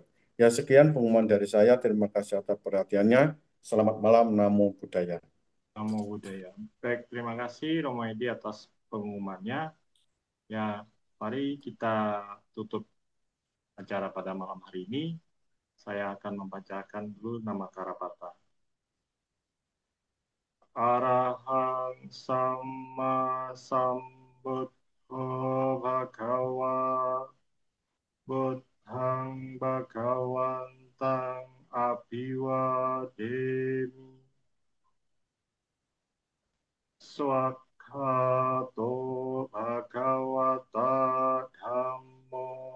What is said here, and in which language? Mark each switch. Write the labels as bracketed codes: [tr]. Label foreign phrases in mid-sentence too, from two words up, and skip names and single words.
[id] Ya, sekian pengumuman dari saya. Terima kasih atas perhatiannya. Selamat malam. [pi] Namo Buddhaya. Namo Buddhaya. [id] Baik, terima kasih Romo Edi atas pengumumannya. Ya, mari kita tutup acara pada malam hari ini. Saya akan membacakan dulu nama Karapata. [pi] Arahang Sama Sambuddho Bhagawa Buddhang Bhagawantang Abhiwademi Swakhato Bhagavata Dhammo